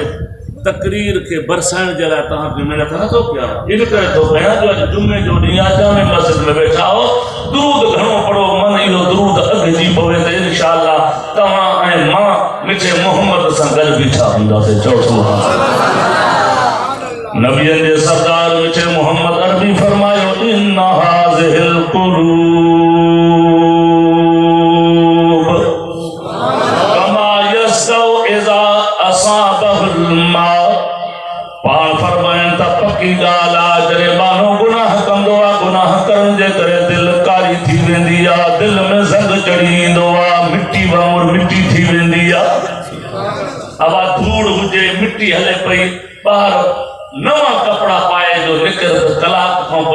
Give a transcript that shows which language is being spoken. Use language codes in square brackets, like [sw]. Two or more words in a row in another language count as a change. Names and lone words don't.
[sd] तकरीर के बरसाइण जे लाइ तव्हांखे महिनत नथो कयां इन करे थो कयां जो अॼु जुमे जो ॾींहुं आहे जामे मस्जिद में वेठा हो दुरूद घणो पढ़ो मन इहो दुरूद अॻिजी पवे त इंशाअल्लाह तव्हां ऐं मां मिठे मोहम्मद सां गॾु बीठा हूंदासीं चओ सुभान नबियन जे सरदार मिठे मोहम्मद अरबी फरमायो [ar] إن هذه قلوب كما يصدأ إذا أصابه الماء [sd] पाण फरमाइनि त पकी ॻाल्हि आहे जॾहिं माण्हू गुनाह कंदो आहे गुनाह करण जे करे दिलि कारी थी वेंदी आहे दिलि में ज़ंग चढ़ी ईंदो आहे मिटी वांगुरु मिटी थी वेंदी आहे हवा धूड़ हुजे मिटी हले पई ॿार नवा कपड़ा पाए जो निकर कलाक खां पोइ